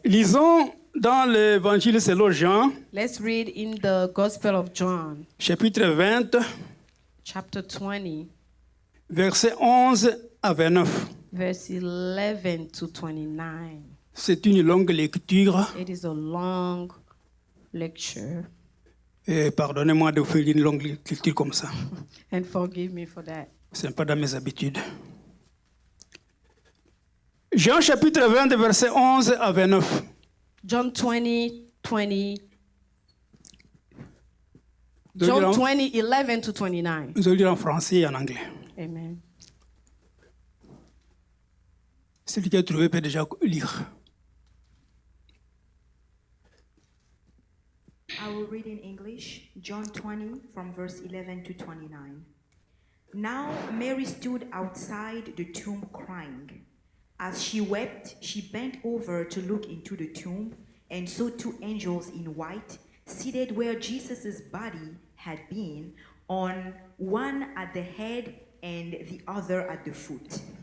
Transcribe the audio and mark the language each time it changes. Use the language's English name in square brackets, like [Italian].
[French] Lisons dans l'évangile selon Jean, [English] Let's read in the Gospel of John, [French] chapitre 20, [English] chapter 20, [French] versets 11 à 29. [English] verse 11 to 29. [French] C'est une longue lecture. [English] It is a long lecture, [French] Et pardonnez-moi de faire une longue lecture comme ça. [English] and forgive me for that. [French] Ce n'est pas dans mes habitudes. Jean chapitre 20, versets 11 à 29. [English] John 20, 20. [French] Je [English] John [French] vais [English] 20, 11 to 29. [French] le lire en français et en anglais. [English] Amen. [French] Celui qui a trouvé peut déjà lire. [English] I will read in English, John 20, from verse 11 to 29. Now Mary stood outside the tomb crying. As she wept, she bent over to look into the tomb and saw two angels in white seated where Jesus' body had been, on one at the head and the other at the foot.